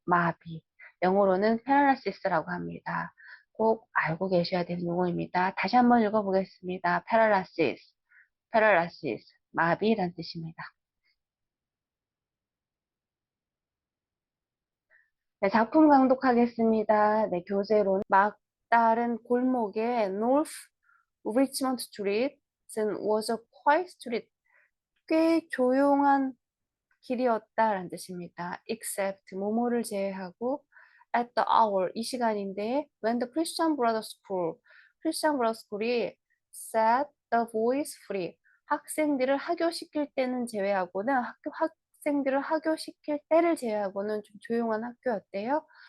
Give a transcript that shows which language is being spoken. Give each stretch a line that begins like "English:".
Korean: 마비, 영어로는 paralysis라고 합니다. 꼭 알고 계셔야 되는 용어입니다. 다시 한번 읽어보겠습니다. paralysis, paralysis, 마비란 뜻입니다. 네, 작품 강독하겠습니다. 네, 교재로는 막다른 골목의
English: North Richmond Street was a quiet street.
Korean: 꽤 조용한 길이었다라는 뜻입니다. except 뭐뭐를 제외하고
English: at the hour
Korean: 이 시간인데
English: when the Christian Brothers School
Korean: Christian Brothers School이
English: set the boys free
Korean: 학생들을 하교시킬 때는 제외하고는 학생들을 하교시킬 때를 제외하고는 좀 조용한 학교였대요.